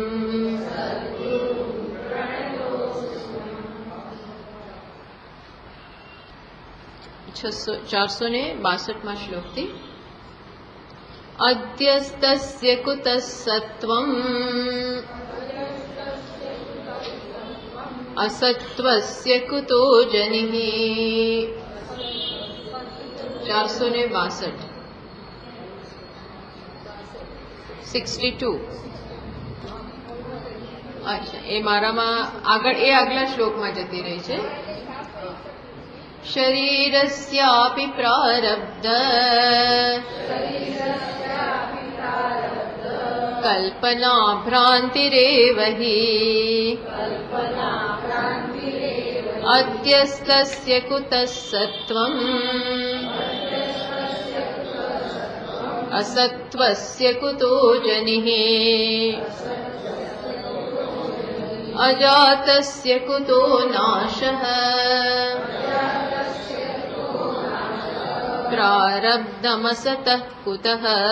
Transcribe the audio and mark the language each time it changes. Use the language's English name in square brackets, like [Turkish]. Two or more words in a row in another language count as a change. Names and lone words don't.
[Sanskrit] 462 श्लोकથી अद्यस्तस्य कुतः सत्त्वम् असत्त्वस्य कुतो जनिः। 462 62। [Hindi] अच्छा, [Gujarati] એ મારામાં આગળ એ આગલા શ્લોકમાં જતી રહી છે। [Sanskrit] शरीरस्यापि प्रारब्ध कल्पना भ्रान्तिरेव हि अद्यस्तस्य कुतः सत्त्वम् असत्त्वस्य कुतो जनिः अजातस्य कुतो नाशः प्रारब्धमसतः कुतः